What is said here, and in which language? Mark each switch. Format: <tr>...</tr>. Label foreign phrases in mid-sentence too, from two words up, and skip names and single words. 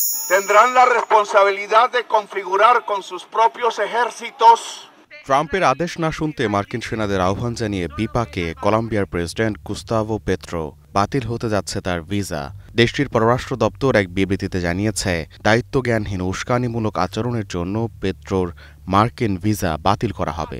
<es>tendrán la responsabilidad de configurar con sus propios ejércitos.</es> <bn>ট্রাম্পের আদেশ না শুনতে মার্কিন সেনাদের আহ্বান জানিয়ে বিপাকে কলম্বিয়ার প্রেসিডেন্ট গুস্তাভো পেট্রো। বাতিল হতে যাচ্ছে তার ভিসা। দেশটির পররাষ্ট্র দপ্তর এক বিবৃতিতে জানিয়েছে, দায়িত্বজ্ঞানহীন উস্কানিমূলক আচরণের জন্য পেট্রোর মার্কিন ভিসা বাতিল করা হবে।</bn>